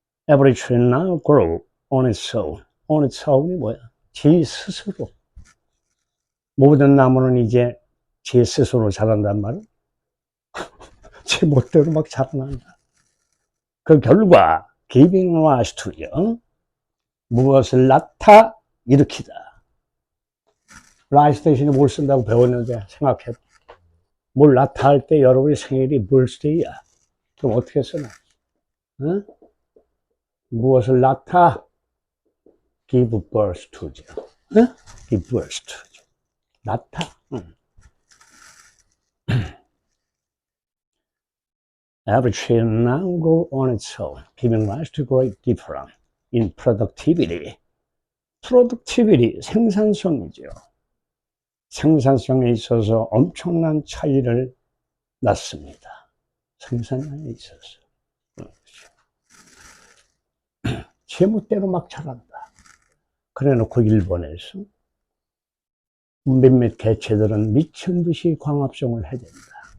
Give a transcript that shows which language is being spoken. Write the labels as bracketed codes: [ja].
[en] Every tree now grows on its own. on its own이 [ko] 뭐야? 제 스스로. 모든 나무는 이제 제 스스로 자란단 말은 제 멋대로 막 자라난다. 그 결과 [en] giving rise to [ko] 요. 무엇을 낳다 일으키다. rise 대신에 뭘 쓴다고 배웠는데 생각해. 뭘 낳다 할 때 여러분의 생일이 birthday야. 그럼 어떻게 쓰나? 응? 무엇을 낳다 [en] give birth to죠. [ko] 응? [en] give birth to죠. [ko] 낳다. [en] Every tree now grows on its own, giving rise to great difference in productivity. [ko] productivity, 생산성이죠. 생산성에 있어서 엄청난 차이를 낳습니다. 생산량에 있어서. 제멋대로 막 자란다. 그래 놓고 일본에서 몇몇 개체들은 미친 듯이 광합성을 해댄다.